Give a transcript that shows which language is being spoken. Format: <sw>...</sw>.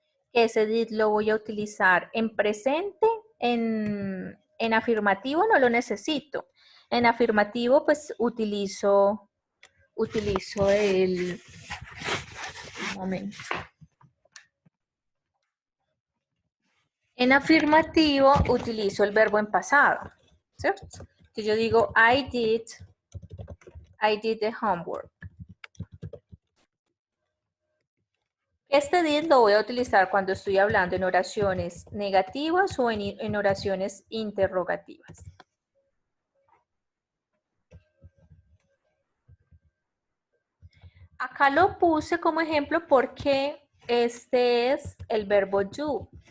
<es>Ese did lo voy a utilizar en presente, en afirmativo no lo necesito. En afirmativo pues utilizo el... Un momento. En afirmativo utilizo el verbo en pasado, ¿cierto? Que yo digo</es> <en>I did the homework.</en> <es>Este did lo voy a utilizar cuando estoy hablando en oraciones negativas o en oraciones interrogativas. Acá lo puse como ejemplo porque este es el verbo do.</es>